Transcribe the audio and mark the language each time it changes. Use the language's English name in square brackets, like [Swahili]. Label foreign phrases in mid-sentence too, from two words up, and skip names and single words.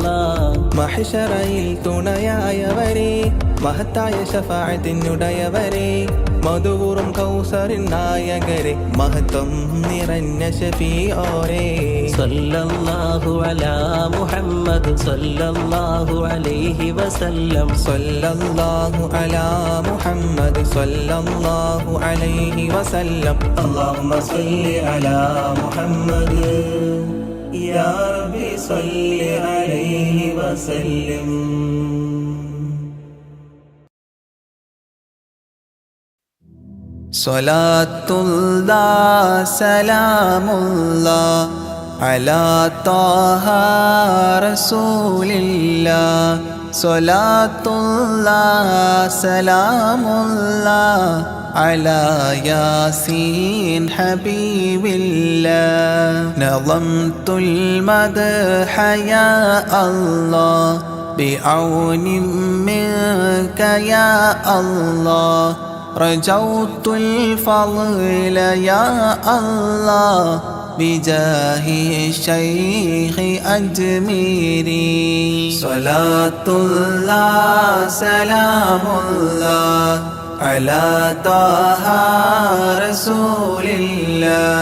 [Malayalam] മഹ്ശറയിൽ തുണയായവരെ മഹത്തായ ശഫാഅത്തിനുടയവരെ മധുവൂറും കൗസറിൻ നായകരെ മഹത്വം നിറഞ്ഞ ശഫീഓരെ [Arabic] صلى الله على محمد صلى الله عليه وسلم صلى الله على محمد صلى الله عليه وسلم اللهم صل على محمد يا ربي صل عليه وسلم صلاة الله سلام الله على طه رسول الله صلاة الله سلام الله على ياسين حبيب الله نظمت المدح يا الله بعون منك يا الله رجوت الفضل يا الله بجاه الشيخ أجميري صلاة الله سلام الله على طه رسول الله